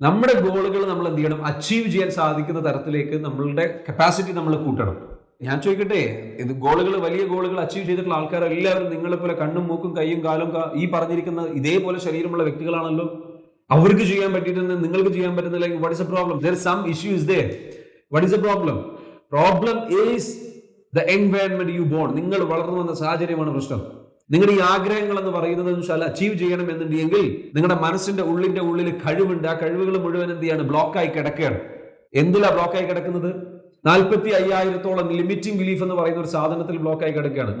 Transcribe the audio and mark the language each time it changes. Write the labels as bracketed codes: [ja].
[ml] നമ്മുടെ ഗോളുകൾ നമ്മൾ എന്ത് ചെയ്യണം? അച്ചീവ് ചെയ്യാൻ സാധിക്കുന്ന തരത്തിലേക്ക് നമ്മളുടെ കപ്പാസിറ്റി നമ്മൾ കൂട്ടണം. ഞാൻ ചോദിക്കട്ടെ, ഇത് വലിയ ഗോളുകൾ അച്ചീവ് ചെയ്തിട്ടുള്ള ആൾക്കാരെല്ലാവരും നിങ്ങളെ പോലെ കണ്ണും മൂക്കും കൈയും കാലും ഈ പറഞ്ഞിരിക്കുന്ന ഇതേപോലെ ശരീരമുള്ള വ്യക്തികളാണല്ലോ. അവർക്ക് ചെയ്യാൻ പറ്റിയിട്ടുണ്ട്, നിങ്ങൾക്ക് ചെയ്യാൻ പറ്റുന്നില്ല. [en] What is a problem? there is some issue is there. What is the problem? Problem is the environment you born. [ml] നിങ്ങൾ വളർന്നു വന്ന സാഹചര്യമാണ് പ്രശ്നം. നിങ്ങളുടെ ഈ ആഗ്രഹങ്ങൾ എന്ന് പറയുന്നത് അച്ചീവ് ചെയ്യണം എന്നുണ്ടെങ്കിൽ നിങ്ങളുടെ മനസ്സിന്റെ ഉള്ളിൽ കഴിവുണ്ട്. ആ കഴിവുകൾ മുഴുവൻ എന്ത് ചെയ്യാണ്? ബ്ലോക്കായി കിടക്കുകയാണ്. എന്തിലാ ബ്ലോക്കായി കിടക്കുന്നത്? 45,000-ഓളം ലിമിറ്റിംഗ് ബിലീഫ് എന്ന് പറയുന്ന ഒരു സാധനത്തിൽ ബ്ലോക്കായി കിടക്കുകയാണ്.